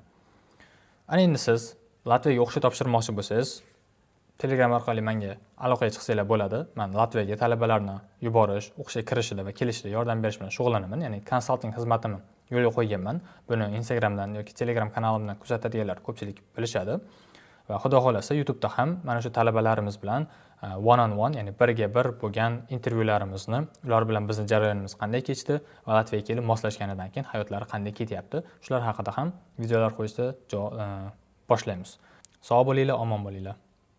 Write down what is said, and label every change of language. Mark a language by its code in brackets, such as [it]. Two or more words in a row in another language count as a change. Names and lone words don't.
[uz] Ana endi siz Latviyaga o'qish topshirmoqchi bo'lsangiz, Telegram orqali menga aloqaga chiqsanglar bo'ladi. Men Latviyaga talabalarni yuborish, o'qishga kirishida va kelishida yordam berish bilan shug'ullanaman. Ya'ni konsalting xizmatini yo'lga qo'yganman. Buni Instagramdan yoki Telegram kanalimdan kuzatadiganlar ko'pchilik bilishadi. Va xudo xolasa YouTube'da ham mana shu talabalarimiz bilan [en] one on one, [uz] ya'ni birga bir bo'lgan intervyularimizni, ular bilan bizning jarayonimiz qanday kechdi va Latviyaga kelib moslashganidan keyin hayotlari qanday ketyapti, shular haqida ham videolar qo'yishni boshlaymiz. Sog' bo'linglar, omon bo'linglar.